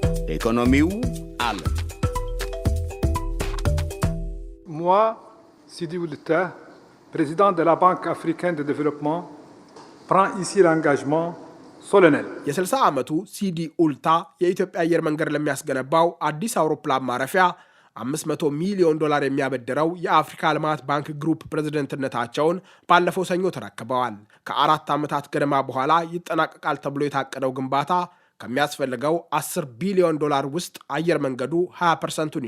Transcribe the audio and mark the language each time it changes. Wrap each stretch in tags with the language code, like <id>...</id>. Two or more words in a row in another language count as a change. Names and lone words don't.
<am>ኢኮኖሚው አለ።</am> <fr>Moi, Sidi Oulta, président de la Banque africaine de développement, prend ici l'engagement solennel.</fr> <am>የ60 ዓመቱ ሲዲ ኡልታ የኢትዮጵያ አየር መንገድ ለሚያስገነባው አዲስ አውሮፕላን ማረፊያ $500 ሚሊዮን የሚያበድረው የአፍሪካ ልማት ባንክ ግሩፕ ፕሬዝዳንትነታቸውን ባለፈው ሰኞ ተረክበዋል። ከ4 ዓመታት ገደማ በኋላ ይጠናቀቃል ተብሎ የታቀደው ግንባታ ከሚያስፈልገው $10 ቢሊዮን ውስጥ አየር መንገዱ 20%ን</am>